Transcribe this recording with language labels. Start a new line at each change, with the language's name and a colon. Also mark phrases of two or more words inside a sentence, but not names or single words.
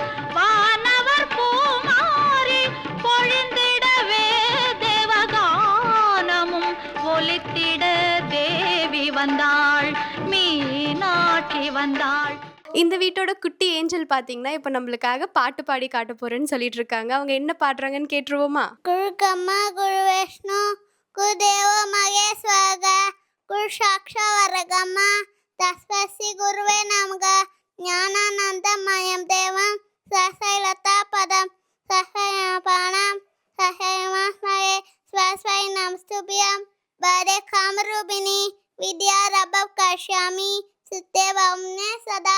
Tamil: வானவர் பூமாரி பொழிந்திடவே தேவகானமும் ஒலித்திட தேவி வந்தாள் மீனாட்சி வந்தாள். இந்த வீட்டோட குட்டி ஏஞ்சல் பார்த்தீங்கன்னா இப்போ நம்மளுக்காக பாட்டு பாடி காட்ட போறேன்னு சொல்லிட்டு இருக்காங்க. அவங்க என்ன பாடுறாங்கன்னு கேட்டுருவோமா?
Sanskrit: गुरु ब्रह्मा गुरु विष्णु गुरुदेव महेश्वर गुरु साक्षात् परब्रह्म तस्मै श्री गुरुवे नमः ज्ञानानन्दमयं देवं सहस्रलतापदं सहस्रपाणं सहस्रमस्मये स्वस्मै नमस्तुभ्यं वरदे कामरूपिणी विद्यारम्भं करिष्यामि सिद्धे भवने सदा.